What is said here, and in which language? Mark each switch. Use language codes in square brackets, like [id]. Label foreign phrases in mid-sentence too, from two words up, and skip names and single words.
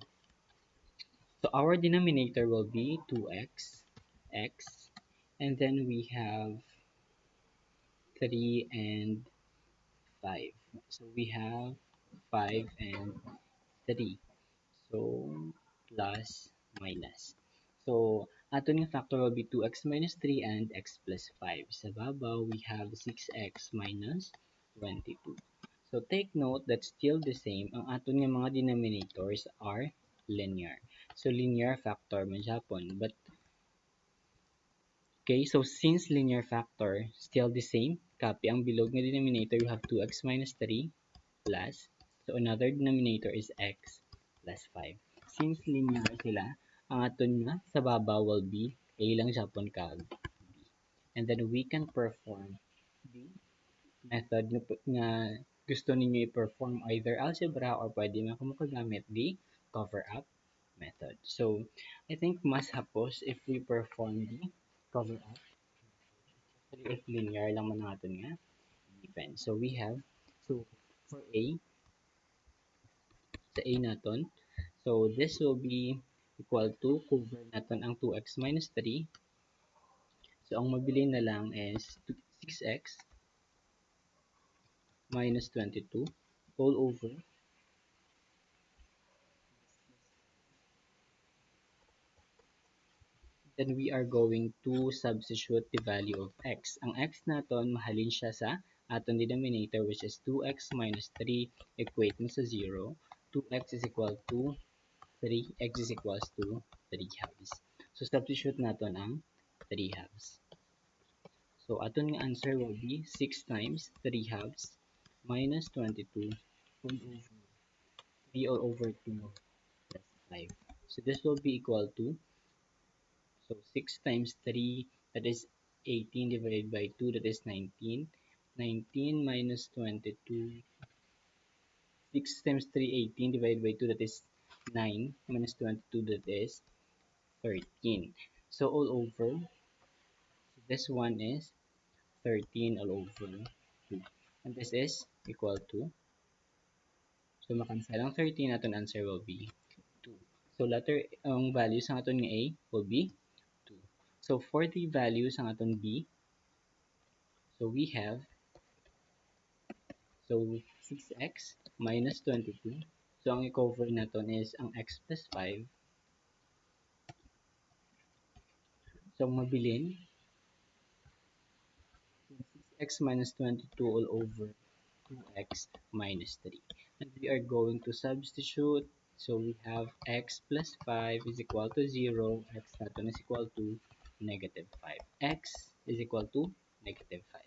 [en] So our denominator will be 2x, x, and then we have 3 and 5. So we have 5 and 3. So plus minus. So [hil] aton nga [en] factor will be 2x minus 3 and x plus 5. [hil] Sa babaw, [en] we have 6x minus 22. So take note that still the same, [hil] ang aton nga mga [en] denominators are linear. So linear factor [hil] man Japon. [en] But okay, so since linear factor still the same, copy [hil] ang bilog nga [en] denominator, you have 2x minus 3 plus, so another denominator is x plus 5. [hil] Since linear sila, ang aton nga sa baba [en] will be [hil] a lang Japon kag b. [en] And then we can perform the method [hil] nga gusto ninyo [en] i-perform either algebra or [hil] pwede nga kamo kagamit [en] the cover up method. So, I think mas hapos if we perform the cover up, especially if linear [hil] lang man natin nga [en] given. So, we have, so for A, [hil] sa A naton, [en] so this will be equal to, cover [hil] natin ang [en] 2x minus 3. [hil] So, ang mabili na lang [en] is 6x minus 22 all over. Then we are going to substitute the value of x. [hil] Ang x naton mahalin siya sa aton denominator [en] which is [hil] 2x minus 3 equate mo sa 0. [en] 2x is equal to 3, x is equals to 3 halves. So substitute [hil] naton ang [en] 3 halves. So [hil] aton nga [en] answer will be 6 times 3 halves minus 22 all over 3 all over 2 plus 5. So this will be equal to, so 6 times 3, that is 18 divided by 2, that is 19. 19 minus 22, 6 times 3, 18 divided by 2, that is 9, minus 22, that is 13. So all over, so this one is 13 all over 2. And this is equal to, [hil] so makansel ang [en] 13, aton answer will be 2. So letter, [hil] ang values ng aton nga A [en] will be [hil] 2. [en] So for the values [hil] ng aton [en] B, so we have, so 6x minus 22. [hil] So ang i-cover natin is ang x plus 5. So ang mabilin, [en] 6x minus 22 all over 2x minus 3. And we are going to substitute. So we have x plus 5 is equal to 0, x natin is equal to negative 5. X is equal to negative 5.